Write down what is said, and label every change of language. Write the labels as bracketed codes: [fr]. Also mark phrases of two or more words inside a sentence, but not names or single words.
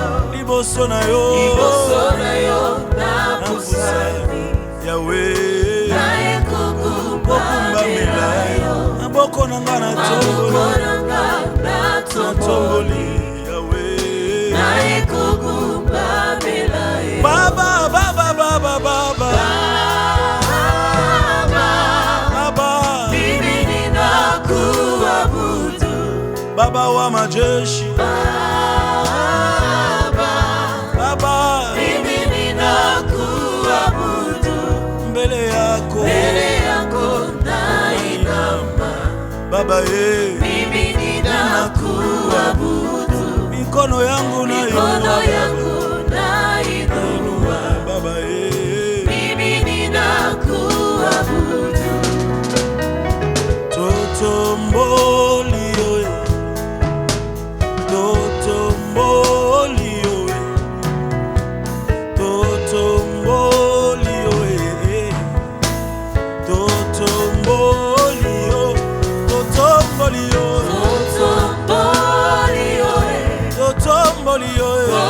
[ln] Liboso na yo na pusani, Yahweh, naye kogumba melayo. Maboko nanga na tomboli, Yahweh, naye kogumba melayo. [sw] Baba, Baba, Baba, Baba, Baba, mimi ninakuabudu, Baba wa majeshi. Baba, mimi ninakuabudu, mbele yako nainama. Baba mimi ninakuabudu, mikono yangu nainua. Baba mimi ninakuabudu. [ln] Totomboli oe, totomboli oe, totomboli oe, totomboli oe, totomboli oe, totomboli oe.